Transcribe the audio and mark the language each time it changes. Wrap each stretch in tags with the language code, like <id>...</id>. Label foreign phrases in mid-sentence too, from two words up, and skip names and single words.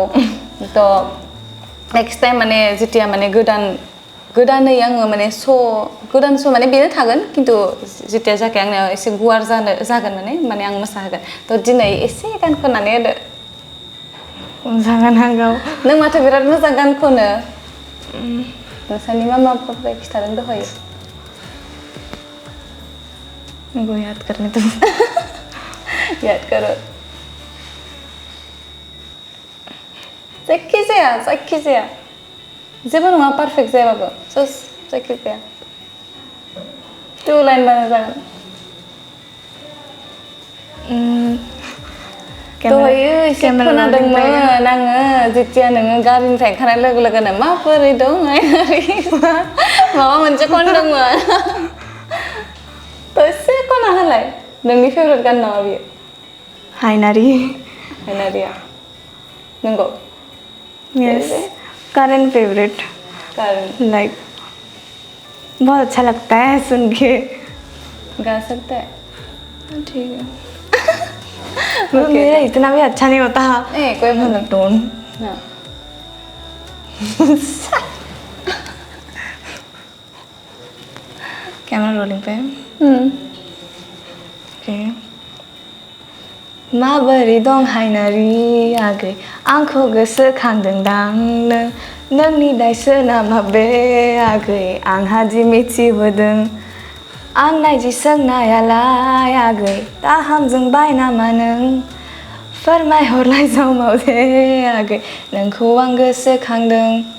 <hi>तो</hi> <en>next time</en> <brx>माने जेतिया माने गोदानै आङो माने गोदान श' माने बेनो थागोन, खिन्थु जेतिया जाखै आंनो एसे गुवार जागोन माने आं मोसाहोगोन। तो दिनै एसे गान खननानै होदो। जागोन हागौ। नों माथो बिराद मोजां गान खनो। नोंसानि मामाफोर खिथादों दहाय।</brx> <hi>मेरे को याद करने दो। याद करो।</hi> <brx>जायखिजाया जेबो नङा, पारफेक्ट जायाबाबो, जास्ट जायखिजाया 2 लाइन बानो जागोन। दहायो एसे खोनादोंमोन आङो, जेतिया नोङो गारिनिफ्राय ओंखारनाय लोगो लोगोनो माबोरै दं माबा मोनसे खनदोंमोन। तो एसे खना होलाय, नोंनि फेभरेट गान नामा बियो? हायनारिया नंगौ?</brx> <en>yes, current favourite.</en> <hi>लाइक बहुत अच्छा लगता है सुन के। गा सकता है? ठीक है। मेरा इतना भी अच्छा नहीं होता। कोई मतलब टोन।</hi> <en>camera rolling</en> <hi>पे। ओके।</hi> <brx>माबोरै दं हायनारि आगै, आंखौ गोसोखांदोंदां नोंनि दायसो नामा बे आगै, आंहा जि मिथिबोदों आं नायजि सोंनायालाय आगै, दाहामजोंबाय नामा नों फोरमायहरलाय जमाव दे आगै, नोंखौ आं गोसोखांदों</brx>